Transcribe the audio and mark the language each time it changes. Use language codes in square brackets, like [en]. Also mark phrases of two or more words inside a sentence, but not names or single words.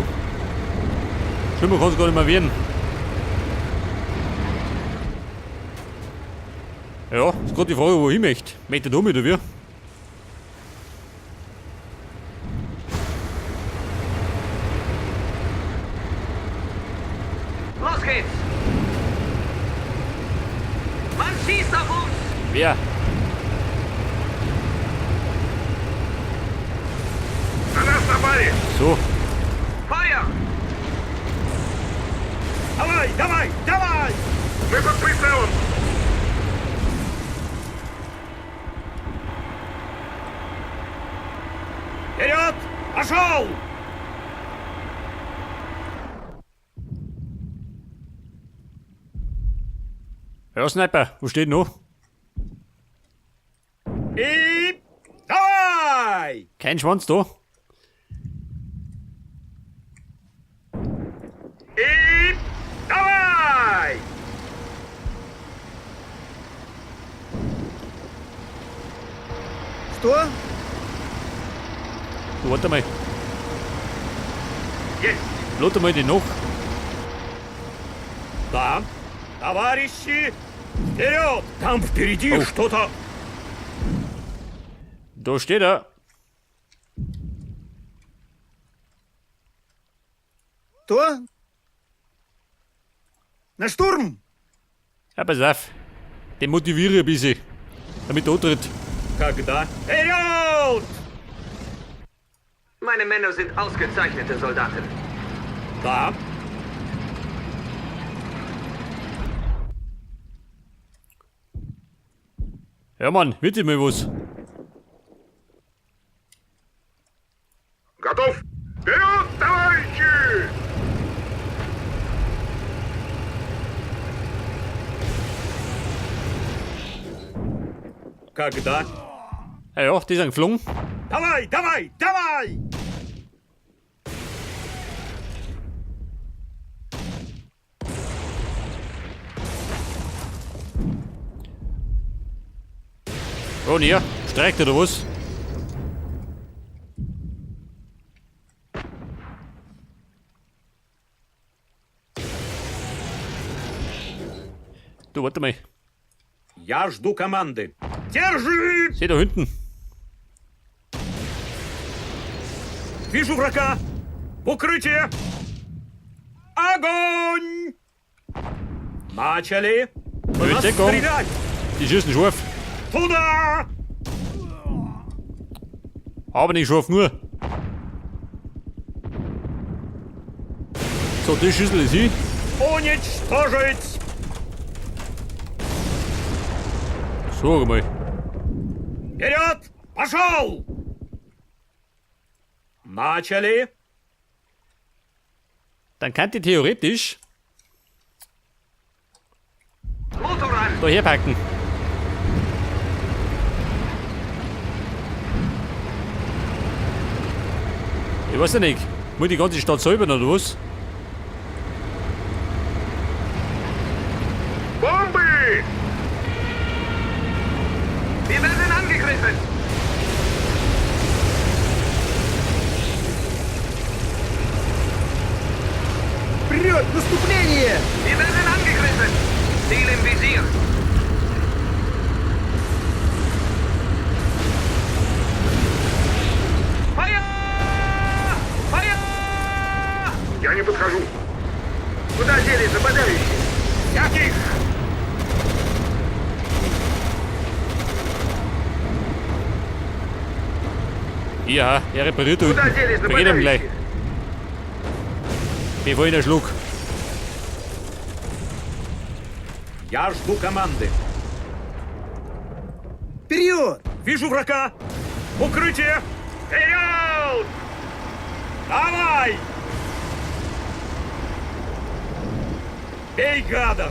[de] Schlimmer kann es gar nicht mehr werden. Ja, ist gerade die Frage, wo ich möchte. Möchte ich da mit oder wie? Los geht's! Man schießt auf uns! Wer? [ru] На нас напали! [de] So. Feuer! [ru] Давай, давай, давай! Мы под прицелом! Вперед! Пошел! [de] Ja, Sniper, wo steht noch? [ru] И давай! [de] Kein Schwanz da. [ru] И давай! Что? [de] Du, warte mal. [ru] Есть! [de] Lotte mal den noch. [ru] Да. Товарищи, вперед! Там впереди Оу. что-то... [de] Da steht er. [ru] Что? На штурм! [de] Ja, pass auf. Den motiviere ich ein bisschen. Damit er antritt. [ru] Когда? Вперед! [de] Meine Männer sind ausgezeichnete Soldaten. [ru] Да. [de] Ja, Mann, bitte mal was. [ru] Готов! Вперед, товарищи! Когда? [de] Ja, die sind geflogen. [ru] Давай, давай, давай! [de] Oh, und ihr? Streikt oder was? Du, warte mal. [ru] Я жду команды. Держи! [de] Seh da hinten. [ru] Вижу врага! В укрытие! Огонь! Начали! По нас [de] Deckung. [ru] стрелять! [de] Die schießen scharf. [ru] Туда! [de] Aber nicht scharf nur. So, die Schüssel ist hier. [ru] Уничтожить! [de] So, mal. [ru] Вперед! Пошел! Начали! [de] Dann kann die theoretisch Motor an! da herpacken. Ich weiß ja nicht. Muss die ganze Stadt säubern oder was? Bombe! Wir werden angegriffen! [ru] Вперед! Наступление! [de] Wir werden angegriffen! Ziel im Visier! Feuer! Feuer! [ru] Я не подхожу. Куда делись нападающие? Всяких! [de] Ja, er repariert da [ru] Куда [de] hinten. [ru] делись [de] Vergeht ihm gleich. [ru] нападающие? [de] Bevor ihn erschlug. [ru] Я жду команды. Вперед! Вижу врага! В укрытие! Вперед! Давай! Бей гадов!